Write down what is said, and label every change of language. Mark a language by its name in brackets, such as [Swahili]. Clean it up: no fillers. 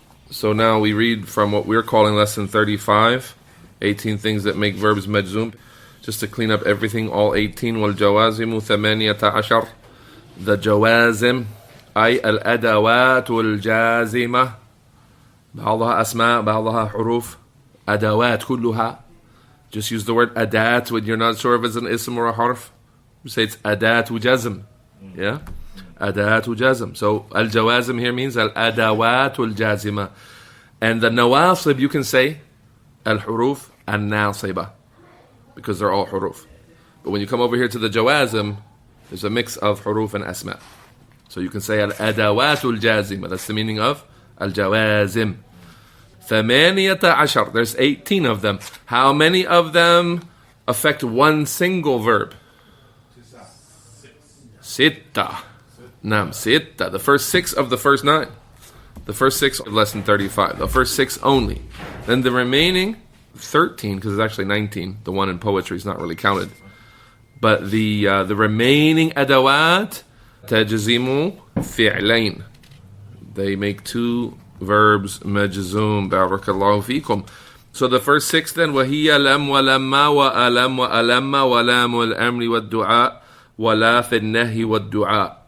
[English] So now we read from what we're calling lesson 35, 18 things that make verbs Majzoom. Just to clean up everything, all 18. [Arabic] وَالْجَوَازِمُ ثَمَانِيَةَ عَشَرٍ. The jawazim أي الأدوات الجازمة بعضها أسماء بعضها حروف أدوات كلها. [English] Just use the word adat when you're not sure if it's an ism or a harf. You say it's adatu jazm. Yeah? Adatu jazm. So al-jawazim here means al-adawatul jazima. And the nawasib you can say al-huruf al-nasiba, because they're all huruf. But when you come over here to the jawazim, there's a mix of huruf and asma. So you can say al-adawatul jazima. That's the meaning of al-jawazim. [Arabic] ثمانية عشر. [English] There's 18 of them. How many of them affect one single verb? Sitta. Nam, sitta. The first 6 of the first 9. The first 6 of lesson 35. The first 6 only. Then the remaining 13, because it's actually 19. The one in poetry is not really counted. But the remaining adawat tajzimu fi'lain. They make 2 verbs majzoom. Barakallahu feekum. So the first 6 then, [Arabic] وهي لم ولما وألم وألم ولام الأمر والدعاء ولا في النهي والدعاء.